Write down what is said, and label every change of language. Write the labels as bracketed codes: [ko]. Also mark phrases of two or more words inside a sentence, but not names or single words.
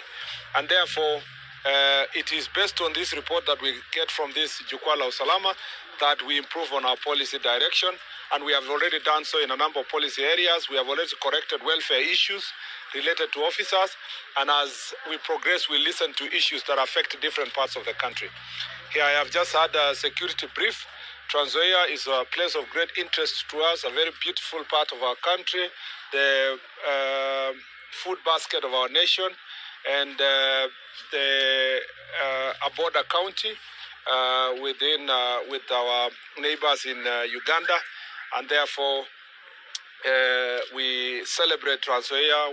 [en] And therefore, it is based on this report that we get from this Jukwaa Usalama that we improve on our policy direction, and we have already done so in a number of policy areas. We have already corrected welfare issues related to officers, and as we progress, we listen to issues that affect different parts of the country. Here I have just had a security brief. Trans-Nzoia is a place of great interest to us, a very beautiful part of our country, the food basket of our nation, and a border county with our neighbors in Uganda, and therefore we celebrate Trans-Nzoia.